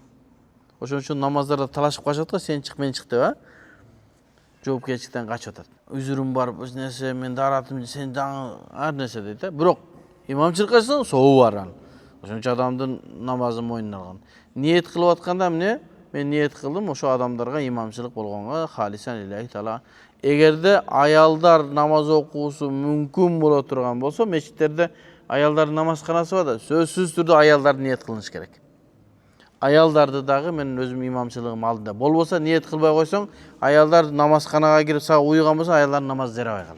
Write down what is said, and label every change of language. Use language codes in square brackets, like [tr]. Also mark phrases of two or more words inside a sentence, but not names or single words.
[ky] Ошон үчүн намаздарда талашып калышат го, сен чык, мен чык деп, жоопкерчиликтен качып атат. Үзүрүм бар, бул нерсе, мен дааратым, сен дагы ар нерсе дейт, бирок имамчылыкка чыксаң сообу бар анын. Ошончо адамдын намазын мойнуна алган. Ниет кылып атканда эмне? Мен ниет кылдым ошо адамдарга имамчылык болгонго [ar] خالصا لله تعالى. [ky] Эгерде аялдар намаз окуусу мүмкүн боло турган болсо, мечиттерде Ayaldардын намазканасы бар да, сөзсүз түрдө аялдар ниет кылыныш керек. Аялдарды дагы менин өзүм имамчылыгым алдында болбосо ниет кылбай койсоң, аялдар намазканага кирип сага уйган болсо, аялдардын намазы жарабай калат.